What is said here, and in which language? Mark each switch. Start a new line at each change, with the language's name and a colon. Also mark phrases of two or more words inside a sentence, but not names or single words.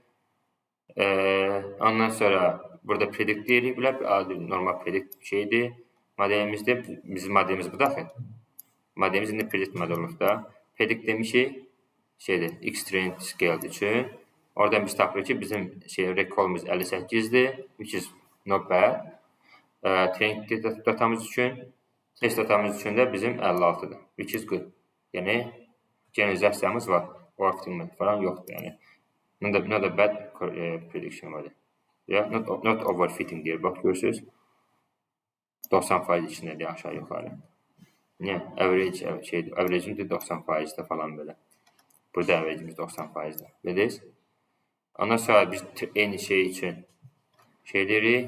Azerbaijani: Ondan sonra burada predict deyirik, normal predict şeydir. Modelimizdə, bizim modelimiz bu daxil. Modelimiz indi predict model olub da. Predict demişik,
English: X-train scale
Azerbaijani: üçün. Oradan biz tapırıq ki, bizim recall'ımız 58'dir,
English: which is not bad.
Azerbaijani: Training datamız üçün, test datamız üçün də bizim 56'dır,
English: which is good.
Azerbaijani: Yəni, generalizasiyamız var, overfitting falan yoxdur, yəni.
English: Not a bad prediction model. Not overfitting
Azerbaijani: deyir, bax görürsünüz. 90% içindədir aşağı yuxarı. Niyə? Average'imiz 90%də falan belə. Burada average'imiz 90%də. Bilirsiniz? Ondan sonra biz eyni şey üçün deyirik.